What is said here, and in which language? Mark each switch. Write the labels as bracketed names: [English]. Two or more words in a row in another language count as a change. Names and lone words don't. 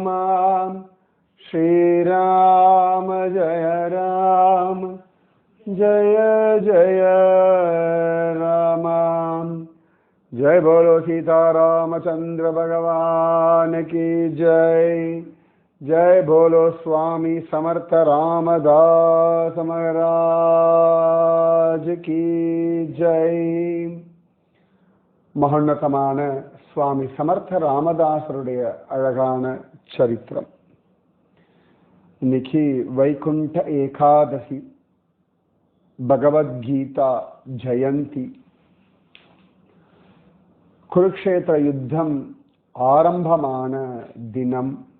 [Hindi] श्री राम जय राम जय जय राम। जय बोलो सीता रामचंद्र भगवान की जय। जय बोलो स्वामी समर्थ रामदास महाराज की जय। [Tamil] மகோன்னதமான சுவாமி சமர்த்த ராமதாசருடைய அழகான சரித்திரம். இன்னைக்கு வைகுண்ட ஏகாதசி, பகவத்கீதா ஜெயந்தி. குருக்ஷேத்திர யுத்தம் ஆரம்பமான தினம்.